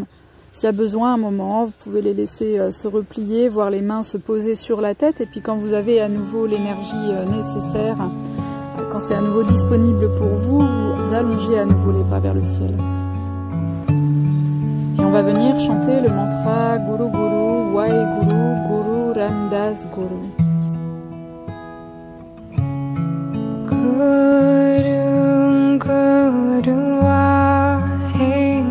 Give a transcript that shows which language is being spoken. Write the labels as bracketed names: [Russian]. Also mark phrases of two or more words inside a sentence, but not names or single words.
[French] S'il y a besoin un moment, vous pouvez les laisser se replier, voir les mains se poser sur la tête. Et puis quand vous avez à nouveau l'énergie nécessaire, quand c'est à nouveau disponible pour vous, vous allongez à nouveau les bras vers le ciel. Et on va venir chanter le mantra [Punjabi] Guru Guru, Waheguru, Guru Ramdas Guru. [French] Guru Guru Waheguru.